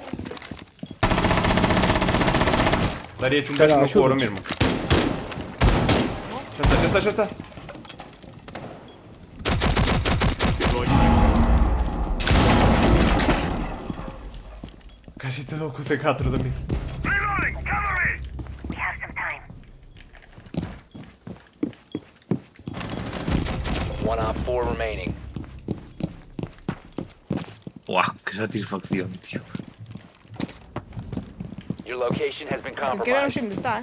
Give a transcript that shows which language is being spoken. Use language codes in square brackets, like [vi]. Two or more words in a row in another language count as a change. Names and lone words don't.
[gl] Daría un beso no cu [es] ahora mismo. [gl] Xa está. Casi te dou co C4 tamén. [en] Reloading! Cover me! We have some time. One op 4 remaining. [es] Buah, que satisfacción, tío. [en] Your location has been [es] Quedaron [en] compromised. [es] sin estar,